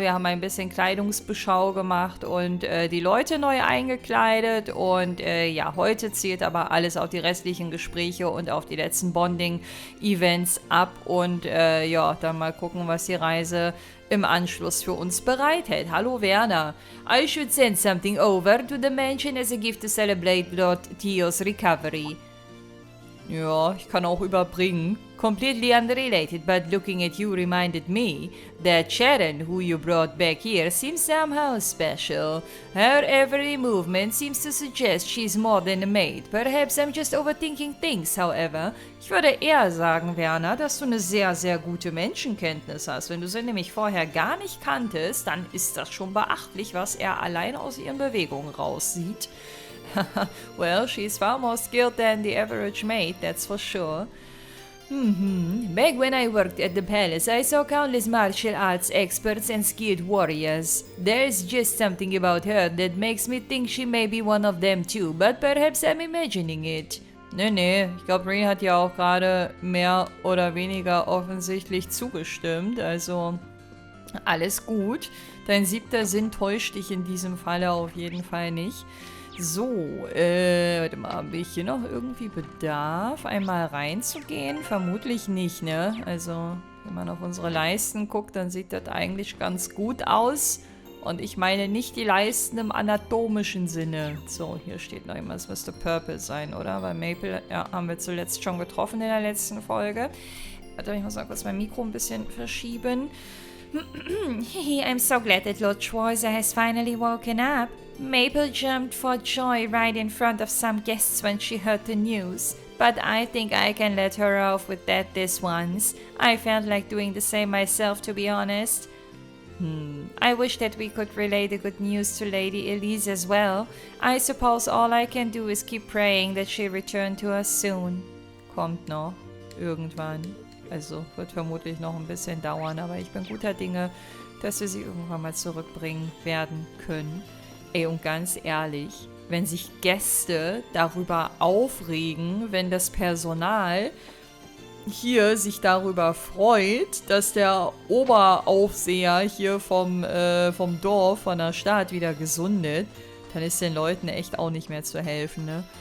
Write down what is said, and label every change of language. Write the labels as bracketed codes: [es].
[de] Wir haben ein bisschen Kleidungsbeschau gemacht und die Leute neu eingekleidet. Und ja, heute zählt aber alles auf die restlichen Gespräche und auf die letzten Bonding-Events ab. Und ja, dann mal gucken, was die Reise im Anschluss für uns bereithält. Hallo Werner. [en] I should send something over to the mansion as a gift to celebrate Lord Theo's recovery. [de] Ja, ich kann auch überbringen. [en] Completely unrelated, but looking at you reminded me that Sharon, who you brought back here, seems somehow special. Her every movement seems to suggest she's more than a maid. Perhaps I'm just overthinking things, however. [de] Ich würde eher sagen, Werner, dass du eine sehr, sehr gute Menschenkenntnis hast. Wenn du sie nämlich vorher gar nicht kanntest, dann ist das schon beachtlich, was er allein aus ihren Bewegungen raussieht. [en] Well, she's far more skilled than the average maid, that's for sure. Back when I worked at the palace, I saw countless martial arts experts and skilled warriors. There's just something about her that makes me think she may be one of them too, but perhaps I'm imagining it. [de] Nee, ich glaube, Reen hat ja auch gerade mehr oder weniger offensichtlich zugestimmt, also alles gut. Dein siebter Sinn täuscht dich in diesem Falle auf jeden Fall nicht. So, warte mal, habe ich hier noch irgendwie Bedarf, einmal reinzugehen? Vermutlich nicht, ne? Also, wenn man auf unsere Leisten guckt, dann sieht das eigentlich ganz gut aus. Und ich meine nicht die Leisten im anatomischen Sinne. So, hier steht noch immer, es müsste Purple sein, oder? Weil Maple, ja, haben wir zuletzt schon getroffen in der letzten Folge. Warte, ich muss mal kurz mein Mikro ein bisschen verschieben. [en] I'm so glad that Lord Schwarzer has finally woken up. Maple jumped for joy right in front of some guests when she heard the news. But I think I can let her off with that this once. I felt like doing the same myself, to be honest. I wish that we could relay the good news to Lady Elise as well. I suppose all I can do is keep praying that she'll return to us soon. [de] Kommt noch. Irgendwann. Also wird vermutlich noch ein bisschen dauern, aber ich bin guter Dinge, dass wir sie irgendwann mal zurückbringen werden können. Ey, und ganz ehrlich, wenn sich Gäste darüber aufregen, wenn das Personal hier sich darüber freut, dass der Oberaufseher hier vom Dorf, von der Stadt wieder gesundet, dann ist den Leuten echt auch nicht mehr zu helfen, ne?